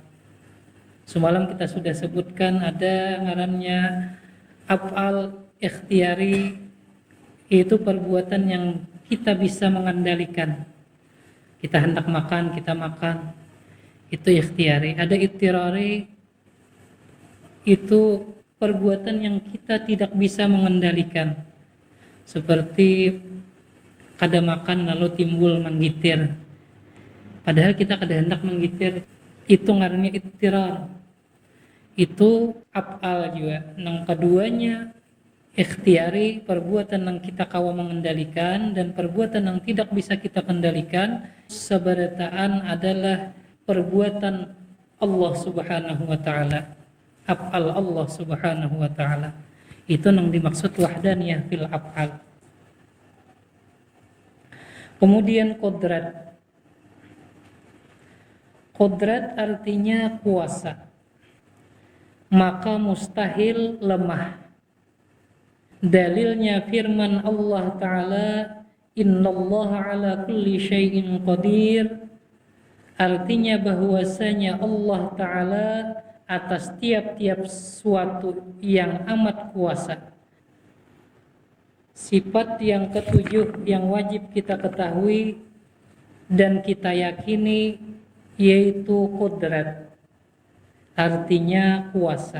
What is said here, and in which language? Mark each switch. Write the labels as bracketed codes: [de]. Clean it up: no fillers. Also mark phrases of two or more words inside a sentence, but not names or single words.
[id] Semalam kita sudah sebutkan ada ngarannya [ar] af'al ikhtiyari, [id] yaitu perbuatan yang kita bisa mengendalikan. Kita hendak makan, kita makan, itu ikhtiyari. Ada ittirari, itu perbuatan yang kita tidak bisa mengendalikan. [bjn] Seperti kada makan lalu timbul menggitir, padahal kita kada hendak menggitir, itu ngarannya ittirar. [id] Itu af'al juga. Yang keduanya ikhtiyari, perbuatan yang kita kawa mengendalikan, dan perbuatan yang tidak bisa kita kendalikan. Seberataan adalah perbuatan Allah [ar] Subhanahu wa Ta'ala, af'al Allah Subhanahu wa Ta'ala. [id] Itu yang dimaksud [ar] wahdaniyah fil af'al. [id] Kemudian qudrat. Qudrat artinya kuasa. Maka mustahil lemah. Dalilnya firman Allah Ta'ala, [ar] innallaha ala kulli syai'in qadir. [id] Artinya bahwasanya Allah Ta'ala atas tiap-tiap suatu yang amat kuasa. Sifat yang ketujuh yang wajib kita ketahui dan kita yakini yaitu qudrat, artinya kuasa.